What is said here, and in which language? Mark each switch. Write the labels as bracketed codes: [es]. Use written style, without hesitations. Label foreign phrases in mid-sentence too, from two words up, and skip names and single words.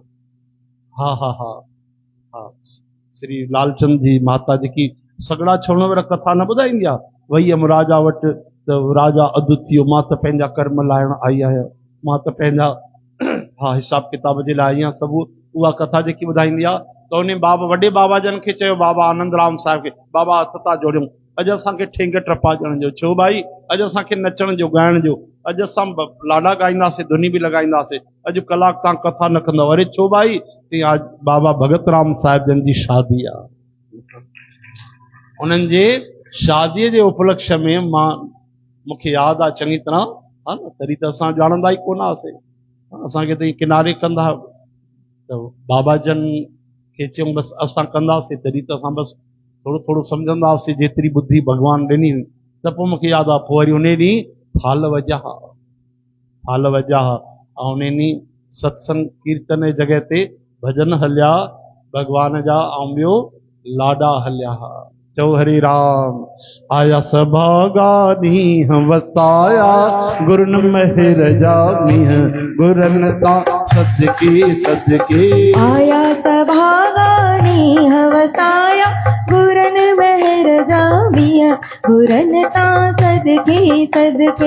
[sd] हा हा हा हा श्री लालचंद जी माता जेकी सगड़ा छोड़ण वारा कथा न ॿुधाईंदी आहे, वई हुयमि राजा वटि त राजा अधु थी वियो, मां त पंहिंजा कर्म लाहिण आई आहियां, मां त पंहिंजा हा हिसाब किताब जे लाइ आई आहियां। सभु उहा कथा जेकी ॿुधाईंदी आहे त उन बाबा वॾे बाबा जन खे चयो, बाबा आनंद राम साहिब खे, बाबा हथ था जोड़ियूं, अॼु असांखे ठेंग टपा ॼण जो। छो भाई? अॼु असांखे नचण जो, ॻाइण जो, अॼु असां लाॾा ॻाईंदासीं, धुनी बि लॻाईंदासीं, अॼु कलाक तव्हां कथा न कंदव। अरे छो भाई? चई आज बाबा भगत राम साहिब जन जी शादी आहे, उन्हनि जे शादीअ जे उपलक्ष्य में मां, मूंखे यादि आहे चङी तरह, हा न, तॾहिं त असां ॼाणंदा ई कोन हुआसीं, असांखे त किनारे कंदा त बाबा जन खे चयूं बसि असां कंदासीं, तॾहिं त असां बसि थोरो थोरो सम्झंदा हुआसीं, जेतिरी बुद्धि भॻवानु ॾिनी। त पोइ मूंखे यादि आहे, पोइ वरी उन ॾींहुं थाल वॼा, थाल वॼा, ऐं उन ॾींहुं सत्संग कीर्तन जी जॻह ते भॼन हलिया भॻवान जा, ऐं ॿियो लाॾा हलिया। चओ हरे राम। आया सभागा ॾींहं वसाया, गुरन महर जा मींहं, गुरन ता सदके सदके। आया सभागा ॾींहं वसाया, गुरन महर जा मींहं, गुरन ता सदके सदके।